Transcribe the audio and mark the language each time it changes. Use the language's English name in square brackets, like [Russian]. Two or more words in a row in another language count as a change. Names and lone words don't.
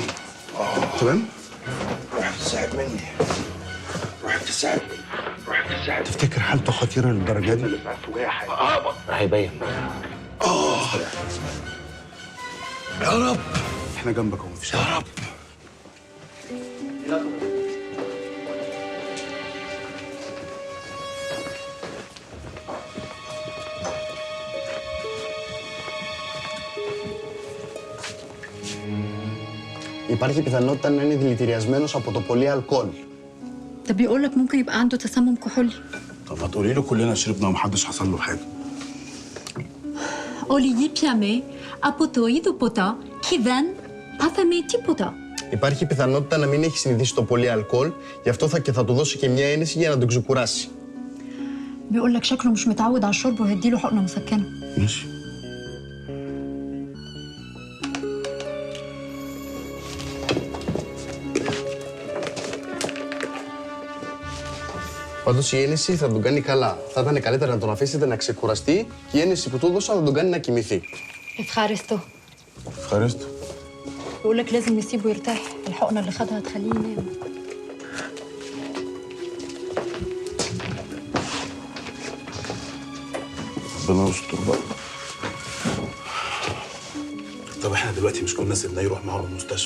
[Arabic] تمام؟ روح تساعد مني. روح تساعدني. تفتكر حالته خطيره للدرجه دي؟ هيبين. يا رب احنا جنبك اهو، مفيش يا حاجه. رب. [Greek] Υπάρχει πιθανότητα να είναι δηλητηριασμένος από το πολύ αλκοόλ. [Arabic] ده بيقول لك ممكن يبقى عنده تسمم كحولي. طب ما تقولي له كلنا شربنا ومحدش حصل له حاجه. [Greek] Olivier Piamet, από το είδο ποτά, και δεν πάθαμε τίποτα. Υπάρχει πιθανότητα να μην έχει συνηθίσει το πολύ αλκοόλ, γι' αυτό θα του δώσει και μια ένεση για να τον ξεκουράσει. [Arabic] بيقول لك شكله مش متعود على الشرب وهديله حقنه مسكنه. ماشي. [Greek] Πάντως η ένεση θα τον κάνει καλά. Θα ήταν καλύτερα να τον αφήσετε να ξεκουραστεί και η ένεση που του έδωσα θα τον κάνει να κοιμηθεί. اتخارستو. ευχαριστώ. [Arabic] بيقول لك لازم نسيبه يرتاح، الحقنه اللي خدها هتخليه ينام. ربنا يستر بقى. طب احنا دلوقتي مش كنا سيبناه يروح معاهم المستشفى؟